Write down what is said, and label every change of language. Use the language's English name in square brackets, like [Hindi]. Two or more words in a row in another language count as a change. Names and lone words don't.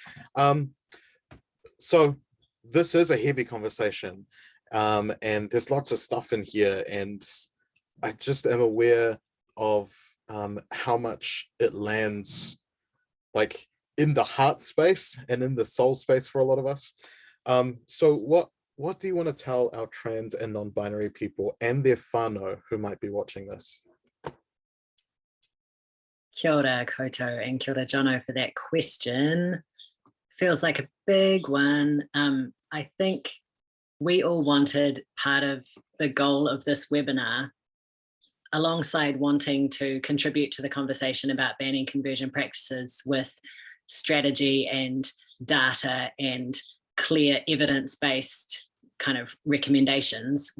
[English] So this is a heavy conversation, and there's lots of stuff in here, and I just am aware of how much it lands like in the heart space and in the soul space for a lot of us. So what do you want to tell our trans and non-binary people and their whānau who might be watching this? [Māori] Kia ora koutou, and kia ora Jono [English] for that question. Feels like a big one. I think we all wanted part of the goal of this webinar, alongside wanting to contribute to the conversation about banning conversion practices with strategy and data and clear evidence-based kind of recommendations.